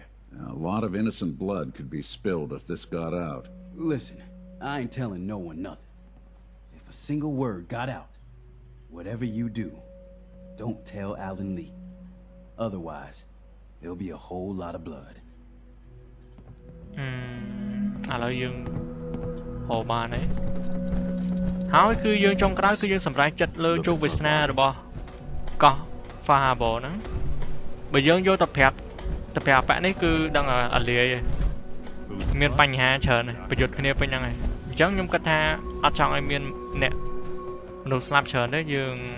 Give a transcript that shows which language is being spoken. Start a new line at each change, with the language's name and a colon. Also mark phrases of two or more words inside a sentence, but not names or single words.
English: A lot of innocent blood could be spilled if this got out. Listen, I ain't telling no one nothing. If a single word got out, whatever you do, don't tell Alan Lee. Otherwise, there'll be a whole lot of blood.
Khmer: ឥឡូវយើងហៅបានហើយហើយគឺយើងចុងក្រោយគឺយើងសម្រេចចិត្តលើជោគវាសនារបស់កោះ Faharbor ហ្នឹងបើយើងយកទៅប្រាប់បាក់នេះគឺដឹងអាលាយមានបញ្ហាច្រើនប្រយុទ្ធគ្នាពេញហ្នឹងហើយអញ្ចឹងខ្ញុំគិតថាអត់ចង់ឲ្យមានអ្នកមនុស្សស្លាប់ច្រើនទេយើង